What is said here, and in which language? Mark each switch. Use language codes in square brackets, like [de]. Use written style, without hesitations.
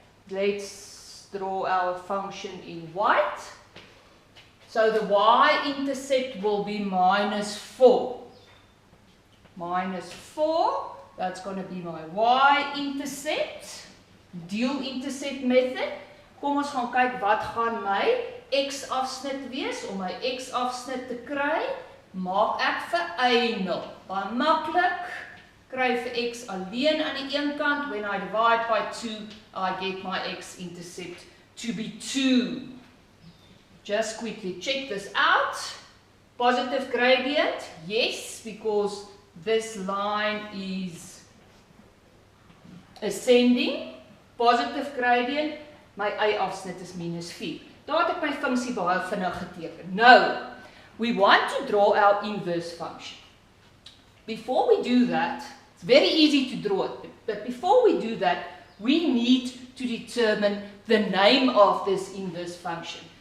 [en] Let's draw our function in white. So the y-intercept will be minus 4. Minus 4, that's going to be my y-intercept. Deel-intercept method. [af] Kom ons gaan kyk wat gaan my x-afsnit wees. Om my x-afsnit te kry, maak ek vir y0. Baie maklik. Kry vir x alleen aan die een kant. [en] When I divide by 2, I get my x-intercept to be 2. Just quickly check this out. Positive gradient, yes, because this line is ascending. Positive gradient, [af] my y-afsnit is minus 4. Daar het ek my funksie baie vinnig geteken. [en] Now, we want to draw our inverse function. Before we do that, it's very easy to draw it, but before we do that, we need to determine the name of this inverse function.